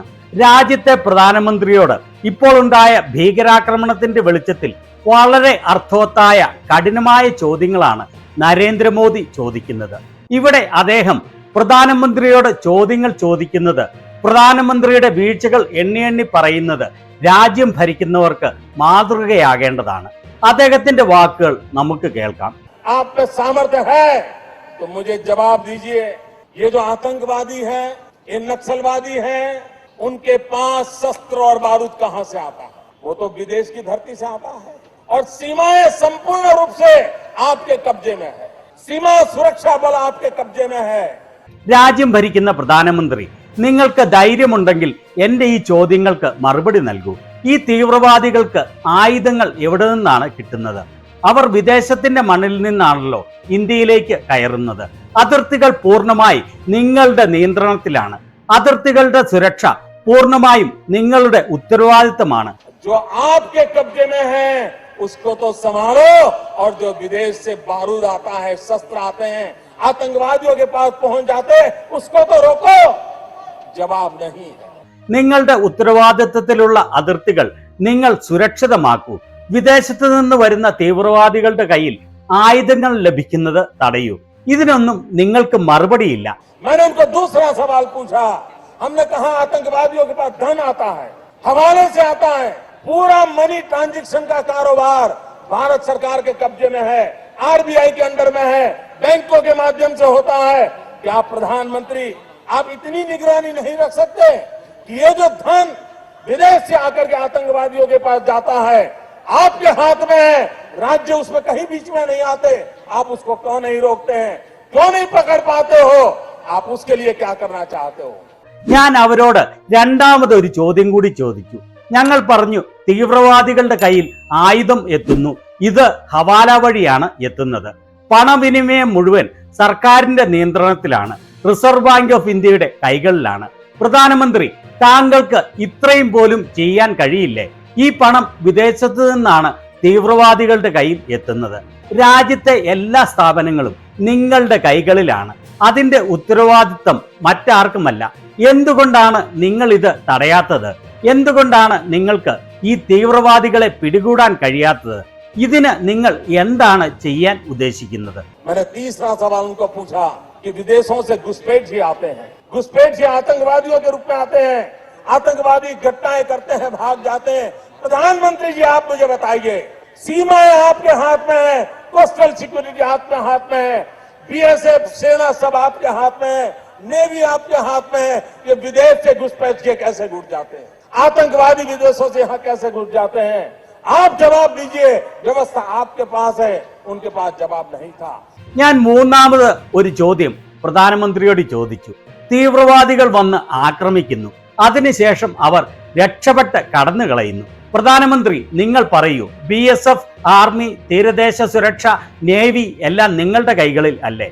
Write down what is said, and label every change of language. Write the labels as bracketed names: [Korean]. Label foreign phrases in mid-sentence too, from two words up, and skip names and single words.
[Malayalam] രാജ്യത്തെ പ്രധാനമന്ത്രിയോട് ഇപ്പോൾ ഉണ്ടായ ഭീകരാക്രമണത്തിന്റെ വെളിച്ചത്തിൽ വളരെ അർത്ഥവത്തായ കഠിനമായ ചോദ്യങ്ങളാണ് നരേന്ദ്രമോദി ചോദിക്കുന്നത്. ഇവിടെ അദ്ദേഹം പ്രധാനമന്ത്രിയോട് ചോദ്യങ്ങൾ ചോദിക്കുന്നത്, പ്രധാനമന്ത്രിയുടെ വീഴ്ചകൾ എണ്ണി പറയുന്നത് രാജ്യം ഭരിക്കുന്നവർക്ക് മാതൃകയാകേണ്ടതാണ്. അദ്ദേഹത്തിന്റെ വാക്കുകൾ നമുക്ക് കേൾക്കാം. [Hindi] आपका सामर्थ्य है तो मुझे जवाब दीजिए, ये जो आतंकवादी है, ये नक्सलवादी है, उनके पास शस्त्र और बारूद कहां से आता है? वो तो विदेश की धरती से आता है और सीमाएं संपूर्ण रूप से आपके कब्जे में है। सीमा सुरक्षा बल आपके कब्जे में है. [Malayalam] രാജ്യം ഭരിക്കുന്ന പ്രധാനമന്ത്രി, നിങ്ങൾക്ക് ധൈര്യമുണ്ടെങ്കിൽ എന്റെ ഈ ചോദ്യങ്ങൾക്ക് മറുപടി നൽകൂ. ഈ തീവ്രവാദികൾക്ക് ആയുധങ്ങൾ എവിടെ നിന്നാണ് കിട്ടുന്നത്? അവർ വിദേശത്തിന്റെ മണ്ണിൽ നിന്നാണല്ലോ ഇന്ത്യയിലേക്ക് കയറുന്നത്. അതിർത്തികൾ പൂർണ്ണമായി നിങ്ങളുടെ നിയന്ത്രണത്തിലാണ്. അതിർത്തികളുടെ സുരക്ഷ പൂർണ്ണമായും നിങ്ങളുടെ ഉത്തരവാദിത്തമാണ്. [Hindi] जो आपके कब्जे में है उसको तो संभालो और जो विदेश से बारूद आता है, शस्त्र आते हैं, आतंकवादियों के पास पहुंच जाते, उसको तो रोको. जवाब नहीं है. [Malayalam] നിങ്ങളുടെ ഉത്തരവാദിത്തത്തിലുള്ള അതിർത്തികൾ നിങ്ങൾ സുരക്ഷിതമാക്കൂ. വിദേശത്ത് നിന്ന് വരുന്ന തീവ്രവാദികളുടെ കയ്യിൽ ആയുധങ്ങൾ ലഭിക്കുന്നത് തടയൂ. ഇതിനൊന്നും നിങ്ങൾക്ക് മറുപടിയില്ല. [Hindi] मैंने उनको दूसरा सवाल पूछा. हमने कहा आतंकवादियों के पास धन आता है, हवाले से आता है, पूरा [English] money transaction [Hindi] का कारोबार भारत सरकार के कब्जे में है, आरबीआई के अंडर में है, बैंकों के माध्यम से होता है. क्या प्रधानमंत्री आप इतनी निगरानी नहीं रख सकते कि ये जो धन विदेश से आकर के आतंकवादियों के पास जाता है आपके हाथ में है, राज्य उसमें कहीं बीच में नहीं आते, आप उसको क्यों नहीं रोकते हैं? क्यों नहीं पकड़ पाते हो? आप उसके लिए क्या करना चाहते हो? [Malayalam] ഞാൻ അവരോട് രണ്ടാമതൊരു ചോദ്യം കൂടി ചോദിച്ചു. ഞങ്ങൾ പറഞ്ഞു, തീവ്രവാദികളുടെ കയ്യിൽ ആയുധം എത്തുന്നു, ഇത് ഹവാല വഴിയാണ് എത്തുന്നത്. പണവിനിമയം മുഴുവൻ സർക്കാരിന്റെ നിയന്ത്രണത്തിലാണ്, റിസർവ് ബാങ്ക് ഓഫ് ഇന്ത്യയുടെ കൈകളിലാണ്. പ്രധാനമന്ത്രി, താങ്കൾക്ക് ഇത്രയും പോലും ചെയ്യാൻ കഴിയില്ലേ? ഈ പണം വിദേശത്ത് നിന്നാണ് തീവ്രവാദികളുടെ കയ്യിൽ എത്തുന്നത്. രാജ്യത്തെ എല്ലാ സ്ഥാപനങ്ങളും നിങ്ങളുടെ കൈകളിലാണ്. അതിന്റെ ഉത്തരവാദിത്തം മറ്റാർക്കുമല്ല. എന്തുകൊണ്ടാണ് നിങ്ങൾ ഇത് തടയാത്തത്? എന്തുകൊണ്ടാണ് നിങ്ങൾക്ക് ഈ തീവ്രവാദികളെ പിടികൂടാൻ കഴിയാത്തത്? ഇതിന് നിങ്ങൾ എന്താണ് ചെയ്യാൻ ഉദ്ദേശിക്കുന്നത്? [Hindi] मैंने तीसरा सवाल उनको पूछा कि विदेशों से घुसपैठ ही आते हैं, घुसपैठ ही आतंकवादियों के रूप में आते हैं, आतंकवादी घटनाएं करते हैं, भाग जाते हैं. प्रधानमंत्री जी, आप मुझे बताइए, सीमाएं आपके हाथ में है, [English] coastal security [Hindi] आपके हाथ में है, बीएसएफ सेना सब आपके हाथ में है, नेवी आपके हाथ में है. ये विदेश से घुसपैठ के कैसे घुस जाते हैं? आतंकवादी विदेशों से यहाँ कैसे घुस जाते हैं? आप जवाब दीजिए. व्यवस्था आपके पास है, उनके पास जवाब नहीं था. [Malayalam] ഞാൻ മൂന്നാമത് ഒരു ചോദ്യം പ്രധാനമന്ത്രിയോട് ചോദിച്ചു. തീവ്രവാദികൾ വന്ന് ആക്രമിക്കുന്നു, അതിനുശേഷം അവർ രക്ഷപ്പെട്ട് കടന്നു കളയുന്നു. പ്രധാനമന്ത്രി, നിങ്ങൾ പറയൂ, BSF, ആർമി, തീരദേശ സുരക്ഷ, നേവി എല്ലാം നിങ്ങളുടെ കൈകളിൽ അല്ലേ?